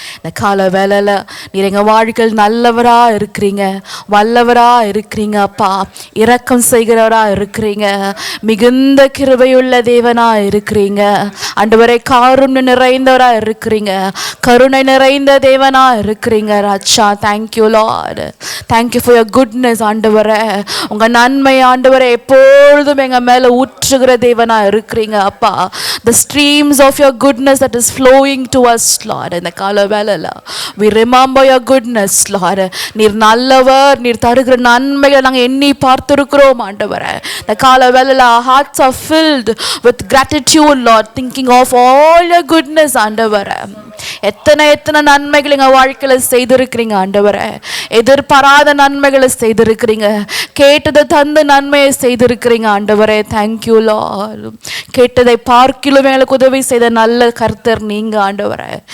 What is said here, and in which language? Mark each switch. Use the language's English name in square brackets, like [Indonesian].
[Tamil] இந்த கால வேளையில் நீர் எங்கள் வாழ்க்கையில் நல்லவராக இருக்கிறீங்க, வல்லவராக இருக்கிறீங்க அப்பா, இரக்கம் செய்கிறவராக இருக்கிறீங்க, மிகுந்த கிருபையுள்ள தேவனாக இருக்கிறீங்க ஆண்டவரே, காருண்யம் நிறைந்தவராக இருக்கிறீங்க, கருணை நிறைந்த தேவனாக இருக்கிறீங்க ராஜா. [English] thank you Lord, thank you for your goodness [Tamil] ஆண்டவரே. உங்க நன்மை ஆண்டவரே எப்பொழுதும் எங்க மேல ஊற்றுகிற தேவனா இருக்கிறீங்க அப்பா. [English] The streams of your goodness that is flowing to us Lord. [Tamil] இந்த கால வேளையில [English] we remember your goodness Lord. [Tamil] நீர் நல்லவர், நீர் தருகிற நன்மைகளை நாங்கள் எண்ணி பார்த்திருக்கிறோம் ஆண்டவரே. இந்த கால வேளையில [English] our hearts are filled with gratitude Lord, thinking of all your goodness [Tamil] ஆண்டவரே. எத்தனை எத்தனை நன்மைகள் எங்க வாழ்க்கையில செய்திருக்கிறீங்க ஆண்டவரே. எதிர்பாராத நன்மைகளை செய்திருக்கிறீங்க, கேட்டதை தந்து நன்மையை செய்திருக்கிறீங்க ஆண்டவரே. [English] Thank you Lord. [Tamil] கேட்டதை பார்க்கிலும் எங்களுக்கு உதவி செய்த நல்ல கர்த்தர் நீங்க ஆண்டவரே.